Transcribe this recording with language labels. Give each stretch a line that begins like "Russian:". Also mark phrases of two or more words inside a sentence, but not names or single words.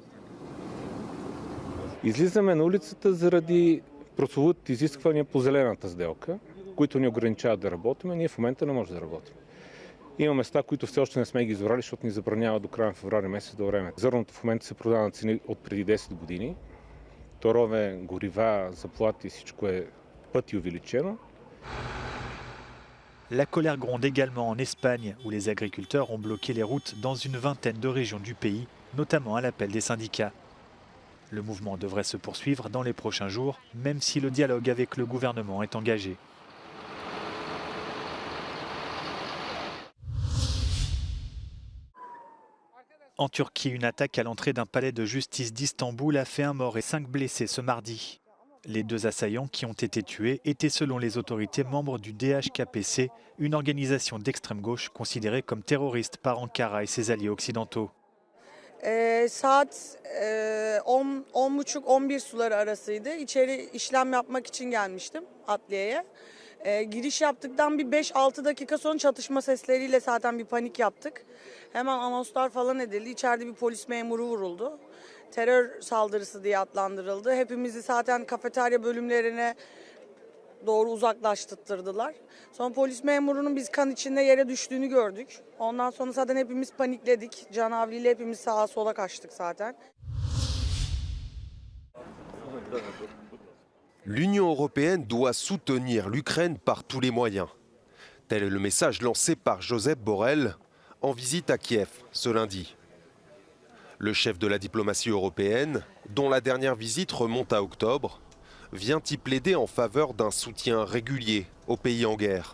Bulgarian: Излизаме на улицата заради прословутите изисквания по зелената сделка, които ни ограничават да работим, ние в момента не можем да работим. Има места, които все още не сме ги изорали, защото ни забранява до края на февруари месец до време. Зърното в момента се продава на цени от преди 10 години. Торове, горива, заплати, всичко е пъти увеличено.
French: La colère gronde également en Espagne, où les agriculteurs ont bloqué les routes dans une vingtaine de régions du pays, notamment à l'appel des syndicats. Le mouvement devrait se poursuivre dans les prochains jours, même si le dialogue avec le gouvernement est engagé. En Turquie, une attaque à l'entrée d'un palais de justice d'Istanbul a fait 1 mort et 5 blessés ce mardi. Les 2 assaillants qui ont été tués étaient selon les autorités membres du DHKPC, une organisation d'extrême gauche considérée comme terroriste par Ankara et ses alliés occidentaux.
Turkish: Saat 10.30-11 suları arasıydı. İçeri işlem yapmak için gelmiştim adliyeye. Giriş yaptıktan bir 5-6 dakika sonra çatışma sesleriyle zaten bir panik yaptık. Hemen anonslar falan edildi. İçeride bir polis memuru vuruldu. terör saldırısı diye adlandırıldı. Hepimizi zaten kafeterya bölümlerine doğru uzaklaştırdılar. Sonra polis memurunun biz kan içinde yere düştüğünü gördük. Ondan sonra zaten hepimiz panikledik. Canavliyle hepimiz sağa sola kaçtık zaten.
French: L'Union européenne doit soutenir l'Ukraine par tous les moyens. Tel est le message lancé par Josep Borrell en visite à Kiev ce lundi. Le chef de la diplomatie européenne, dont la dernière visite remonte à octobre, vient y plaider en faveur d'un soutien régulier aux pays en guerre.